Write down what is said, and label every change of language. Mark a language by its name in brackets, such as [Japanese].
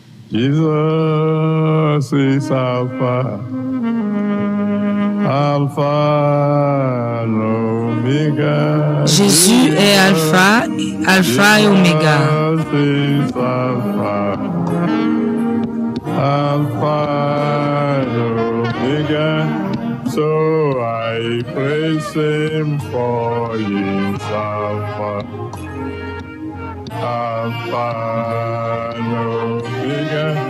[English] Jesus is Alpha, Alpha and Omega. [French] Jésus est Alpha, Alpha et Oméga. [English] Jesus is Alpha, Alpha and Omega. So I praise him for his Alpha, Alpha and Omega.